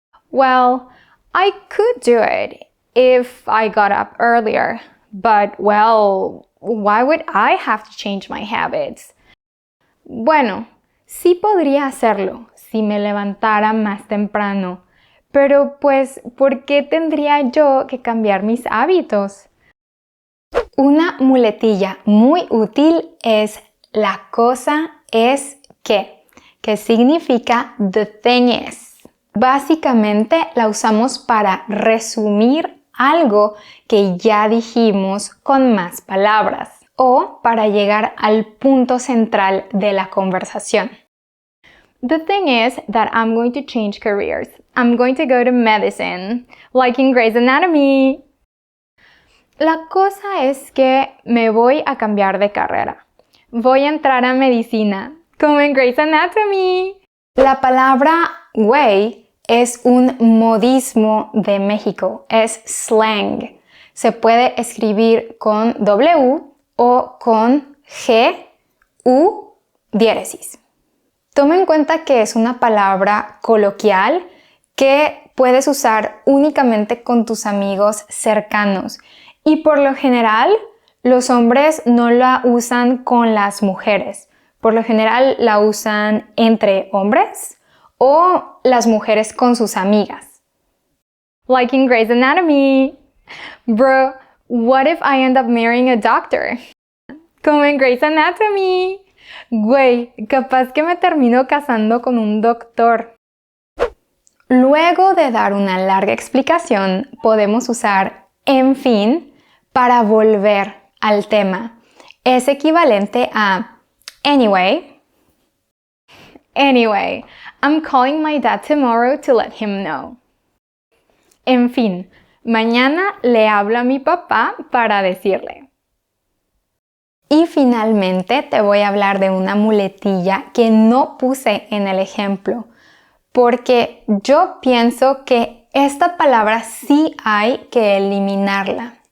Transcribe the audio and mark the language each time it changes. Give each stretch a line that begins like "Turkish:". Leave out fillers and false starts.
English: Well, I could do it if I got up earlier, but well, why would I have to change my habits?
Spanish: Bueno, sí podría hacerlo si me levantara más temprano, pero pues, ¿por qué tendría yo que cambiar mis hábitos? Una muletilla muy útil es la cosa es que significa
English: the thing is.
Spanish: Básicamente la usamos para resumir algo que ya dijimos con más palabras o para llegar al punto central de la conversación.
English: The thing is that I'm going to change careers. I'm going to go to medicine, like in Grey's Anatomy.
Spanish: La cosa es que me voy a cambiar de carrera. Voy a entrar a medicina, como en Grey's Anatomy. La palabra güey es un modismo de México, es slang. Se puede escribir con W o con G, U, diéresis. Toma en cuenta que es una palabra coloquial que puedes usar únicamente con tus amigos cercanos. Y por lo general, los hombres no la usan con las mujeres. Por lo general, la usan entre hombres o las mujeres con sus amigas.
English: Like in Grey's Anatomy. Bro, what if I end up marrying a doctor?
Spanish: Como en Grey's Anatomy. Güey, capaz que me termino casando con un doctor. Luego de dar una larga explicación, podemos usar en fin para volver al tema. Es equivalente a anyway.
English: Anyway, I'm calling my dad tomorrow to let him know.
Spanish: En fin, mañana le hablo a mi papá para decirle. Y finalmente te voy a hablar de una muletilla que no puse en el ejemplo, porque yo pienso que esta palabra sí hay que eliminarla.